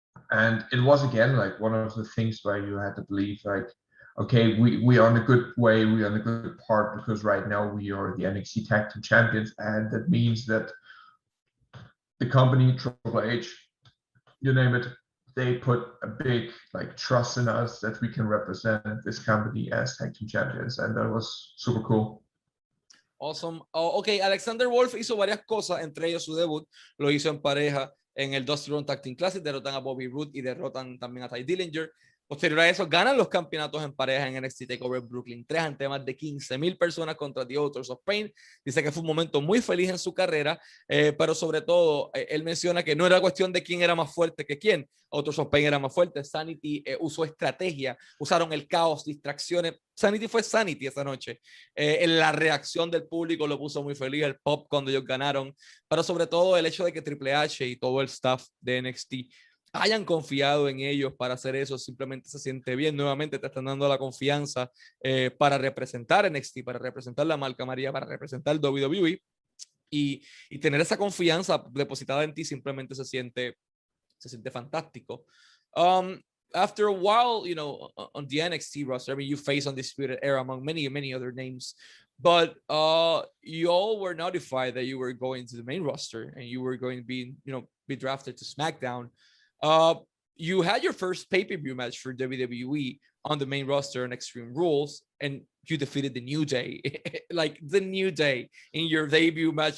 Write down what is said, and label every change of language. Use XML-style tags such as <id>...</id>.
<en>And it was, again, like one of the things where you had to believe, like, okay, we are on a good way, we are on a good part, because right now we are the NXT Tag Team Champions. And that means that the company, Triple H, you name it, they put a big like trust in us that we can represent this company as tag team champions, and that was super cool. Awesome.</en> <es>Ok, Alexander Wolfe hizo varias cosas, entre ellos su debut lo hizo en pareja en el Dusty Road Tag Team Classic, derrotan a Bobby Roode y derrotan también a Ty Dillinger. Posterior a eso, ganan los campeonatos en pareja en NXT TakeOver Brooklyn 3 ante más de 15,000 personas contra The Authors of Pain. Dice que fue un momento muy feliz en su carrera, pero sobre todo, él menciona que no era cuestión de quién era más fuerte que quién. Authors of Pain era más fuerte. SAnitY usó estrategia, usaron el caos, distracciones. SAnitY fue SAnitY esa noche. La reacción del público lo puso muy feliz, el pop cuando ellos ganaron, pero sobre todo el hecho de que Triple H y todo el staff de NXT hayan confiado en ellos para hacer eso, simplemente se siente bien. Nuevamente te están dando la confianza para representar NXT, para representar la marca María, para representar WWE, y tener esa confianza depositada en ti simplemente se siente fantástico.</es> <en>After a while, you know, on the NXT roster, I mean, you face Undisputed Era among many other names, but you all were notified that you were going to the main roster and you were going to be, you know, be drafted to SmackDown. You had your first pay-per-view match for WWE on the main roster on Extreme Rules, and you defeated the New Day, like the New Day in your debut match.</en>